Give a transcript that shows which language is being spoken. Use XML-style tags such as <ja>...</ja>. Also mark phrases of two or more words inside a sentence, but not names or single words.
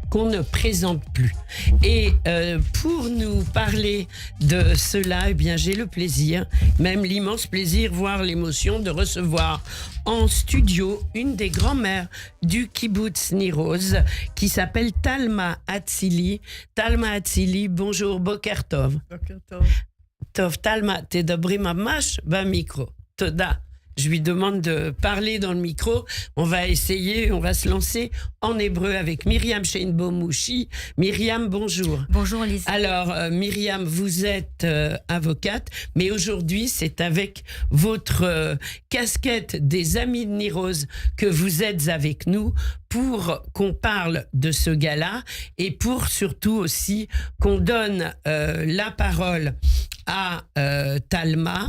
<fr>Et pour nous parler de cela, eh bien, j'ai le plaisir, même l'immense plaisir, voire l'émotion de recevoir en studio une des grand-mères du kibbutz Nir-Oz qui s'appelle Talma Atzili. Talma Atzili, bonjour,</fr> <he>בוקר טוב. בוקר טוב. Tov, Talma, תדברי ממש במיקרו. תודה.</he> <fr>Je lui demande de parler dans le micro. On va essayer, on va se lancer en hébreu avec Myriam Sheinbaum-Mouchi. Myriam, bonjour. Bonjour Lise. Alors, Myriam, vous êtes avocate, mais aujourd'hui, c'est avec votre casquette des Amis de Nir-Oz que vous êtes avec nous pour qu'on parle de ce gala et pour surtout aussi qu'on donne la parole à Talma.</fr>